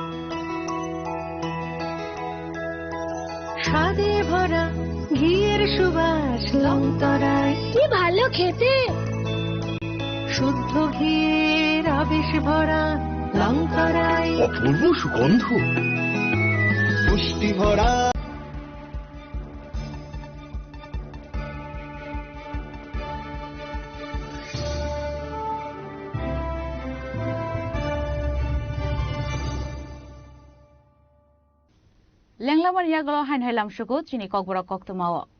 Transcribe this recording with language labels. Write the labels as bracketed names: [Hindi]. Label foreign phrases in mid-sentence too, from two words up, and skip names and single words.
[Bangla] স্বাদে ভরা ঘিয়ের সুবাস লংতরায় কি ভালো খেতে শুদ্ধ ঘিয়ের আবেশ ভরা লংতরায় অপূর্ব সুগন্ধ পুষ্টি ভরা [Kok Borok] Lenglaman yaglo hain hailam shuku chini kokbora koktumao.